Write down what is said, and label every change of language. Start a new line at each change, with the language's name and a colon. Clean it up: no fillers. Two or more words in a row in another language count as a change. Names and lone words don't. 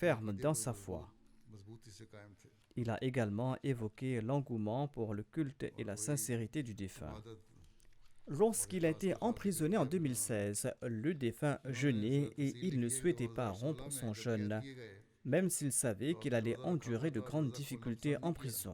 French: ferme dans sa foi.
Urdu: مضبوطی سے قائم تھے
French: Il a également évoqué l'engouement pour le culte et la sincérité du défunt. इबादत Lorsqu'il a été emprisonné en 2016, le défunt jeûnait et il ne souhaitait pas rompre son jeûne, même s'il savait qu'il allait endurer de grandes difficultés en prison.